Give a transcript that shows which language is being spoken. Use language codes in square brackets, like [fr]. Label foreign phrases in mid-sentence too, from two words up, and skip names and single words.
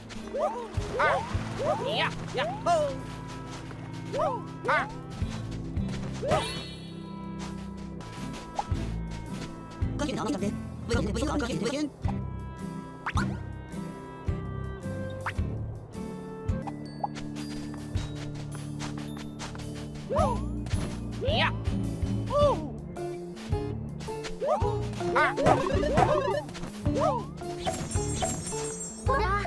[ko] 야, 야호! [vi] Có chuyện đó mà cầm đi. Bây giờ có chuyện gì [ko] 야! 뭐야?